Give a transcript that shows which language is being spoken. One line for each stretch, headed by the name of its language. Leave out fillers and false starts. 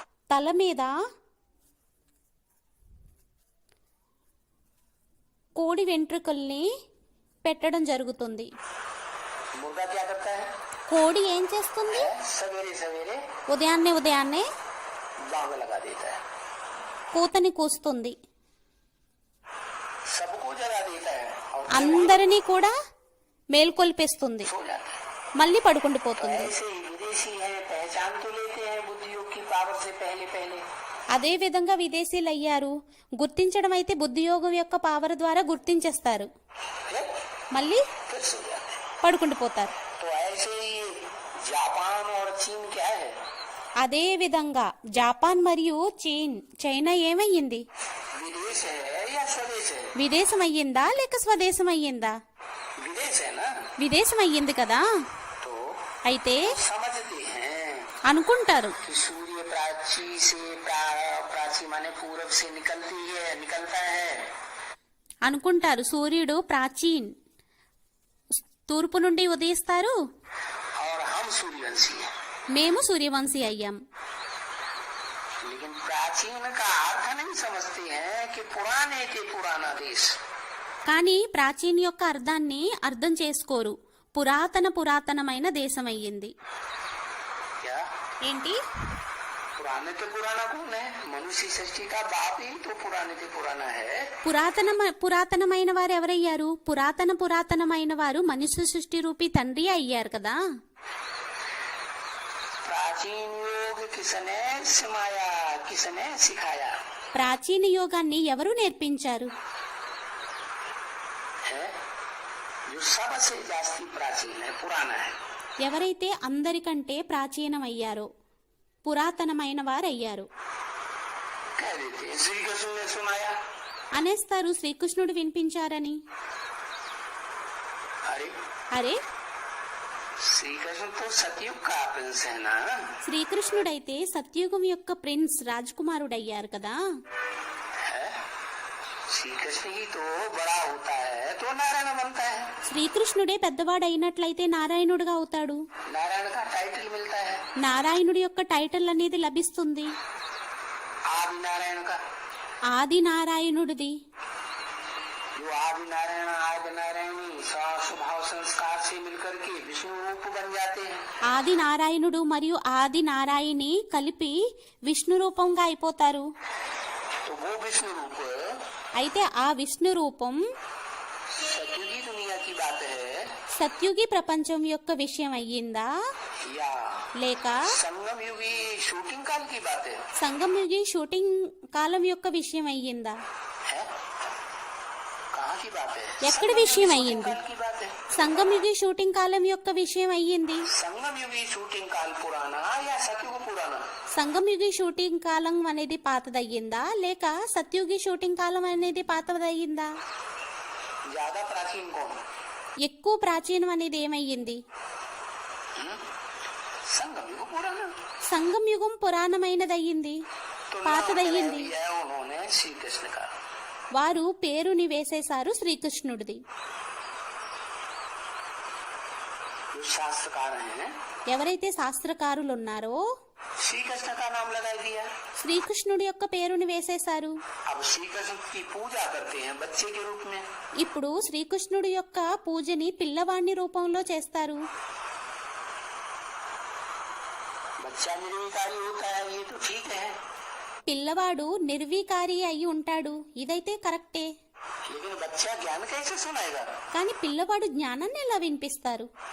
Telugu: తల మీద కోడి వెంట్రుకల్ని పెట్టడం జరుగుతుంది.
Hindi: मुर्गा क्या करता है?
Telugu: కోడి ఏం చేస్తుంది?
Hindi: सवेरे सवेरे
Telugu: ఉదయాన్నే
Hindi: बांग लगा देता है,
Telugu: కూతని కూస్తుంది,
Hindi: सबको जगा देता है और
Telugu: అందరినీ కూడా మేల్కొల్పేస్తుంది,
Hindi: सो जाता है.
Telugu: మళ్ళీ పడుకుండిపోతుంది.
Hindi: ऐसे ही विदेशी है, पहचान तो लेते हैं बुद्धियोग की पावर से पहले पहले,
Telugu: అదే విధంగా విదేశీయులు అయ్యారు. గుర్తించడం అయితే బుద్ధియోగం యొక్క పవర్ ద్వారా గుర్తించేస్తారు,
Hindi: फिर
Telugu: మళ్ళీ
Hindi: फिर सो जाते हैं.
Telugu: పడుకుండిపోతారు.
Hindi: तो ऐसे ही जापान और चीन क्या है?
Telugu: అదే విధంగా జపాన్ మరియు చైనా ఏమయ్యింది?
Hindi: विदेश है या स्वदेश है?
Telugu: విదేశం అయ్యిందా లేక స్వదేశం అయ్యిందా?
Hindi: विदेश है ना.
Telugu: విదేశం అయ్యింది కదా.
Hindi: तो
Telugu: అయితే
Hindi: समझते हैं
Telugu: అనుకుంటారు
Hindi: कि सूर्य प्राची से प्राची माने पूरब से निकलता है.
Telugu: అనుకుంటారు సూర్యుడు ప్రాచీన్ తూర్పు నుండి ఉదయిస్తారు,
Hindi: और हम सूर्यवंशी हैं.
Telugu: మేము సూర్యవంశీ అయ్యాం.
Hindi: लेकिन प्राचीन का अर्थ नहीं समझते हैं कि पुराने के पुराना देश.
Telugu: కానీ ప్రాచీన్ యొక్క అర్థాన్ని అర్థం చేసుకోరు. పురాతనమైన దేశం అయ్యింది.
Hindi: क्या
Telugu: ఏంటి?
Hindi: पुराने से पुराना कौन है? मनुष्य सृष्टि का बाप ही तो पुराने से पुराना है।
Telugu: పురాతనమైన వారు ఎవరయ్యారు? పురాతనమైన వారు మనుష్య సృష్టి రూపీ తండ్రి అయ్యారు కదా.
Hindi: प्राचीन योग किसने सिमाया, किसने सिखाया
Telugu: ప్రాచీన యోగాన్ని ఎవరు నేర్పించారు?
Hindi: है? जो सबसे जास्ती प्राचीन है, पुराना है।
Telugu: ఎవరైతే అందరికంటే ప్రాచీనమయ్యారో పురాతనమైన వారయ్యారు.
Hindi: कह देते हैं श्री कृष्ण ने सुनाया।
Telugu: అనేస్తారు శ్రీకృష్ణుడు వినిపించారని.
Hindi: अरे
Telugu: అరే,
Hindi: श्री कृष्ण तो सतयुग का प्रिंस है ना।
Telugu: శ్రీకృష్ణుడైతే సత్యుగం యొక్క ప్రిన్స్ రాజకుమారుడయ్యారు కదా.
Hindi: है? श्री कृष्ण ही तो बड़ा होता है तो नारायण बनता है।
Telugu: శ్రీకృష్ణుడే పెద్దవాడైనట్లయితే నారాయణుడుగా అవుతాడు.
Hindi: नारायण का टाइटल मिलता है।
Telugu: నారాయణుడి యొక్క టైటిల్ అనేది లభిస్తుంది.
Hindi: आदि नारायण का,
Telugu: ఆది నారాయణుడిది.
Hindi: जो आदि नारायण आदि नारायणी स्वभाव संस्कार से मिलकर के विष्णु रूप बन जाते हैं।
Telugu: ఆది నారాయణుడు మరియు ఆది నారాయణి కలిపి విష్ణు రూపంగా అయిపోతారు.
Hindi: तो वो विष्णु रूप
Telugu: అయితే ఆ విష్ణు రూపం
Hindi: सतयुगी दुनिया की बात है
Telugu: సత్యుగి ప్రపంచం యొక్క విషయం అయ్యిందా
Hindi: या
Telugu: లేక
Hindi: संगम युगी शूटिंग काल की बात है?
Telugu: సంగమయుగి షూటింగ్ కాలం యొక్క విషయం అయ్యిందా?
Hindi: है? कहाँ की बात है?
Telugu: ఎక్కడ విషయం అయ్యింది?
Hindi: काल की बात है।
Telugu: సంగమయుగి షూటింగ్ కాలం యొక్క విషయం అయ్యింది.
Hindi: संगम युगी शूटिंग काल पुराना या सतयुग पुराना?
Telugu: సంగమయుగి షూటింగ్ కాలం అనేది పాతదయ్యిందా లేక సత్యుగి షూటింగ్ కాలం అనేది పాతదయ్యిందా?
Hindi: ज्यादा प्राचीन कौन?
Telugu: ఎక్కువ ప్రాచీనం అనేది ఏమయ్యింది?
Hindi: संगम युग पुराना।
Telugu: సంగం యుగం పురాణమైనదయ్యింది,
Hindi: तो
Telugu: పాతదయ్యింది.
Hindi: नाम है उन्होंने श्री कृष्ण का।
Telugu: వారు పేరుని వేసేశారు శ్రీకృష్ణుడిది.
Hindi: जो शास्त्रकार हैं
Telugu: ఎవరైతే శాస్త్రకారులు ఉన్నారో
Hindi: श्री कृष्ण का नाम लगा दिया।
Telugu: శ్రీకృష్ణుడి యొక్క పేరుని వేసేశారు.
Hindi: अब श्री कृष्ण की पूजा करते हैं बच्चे के रूप में।
Telugu: ఇప్పుడు శ్రీకృష్ణుడి యొక్క పూజని పిల్లవాణ్ణి రూపంలో చేస్తారు.
Hindi: बच्चा निर्विकारी होता है, ये तो ठीक है,
Telugu: పిల్లవాడు నిర్వికారి అయి ఉంటాడు, ఇదైతే కరెక్టే.
Hindi: लेकिन बच्चा ज्ञान कैसे सुनाएगा?
Telugu: కానీ పిల్లవాడు జ్ఞానాన్ని ఎలా వినిపిస్తారు?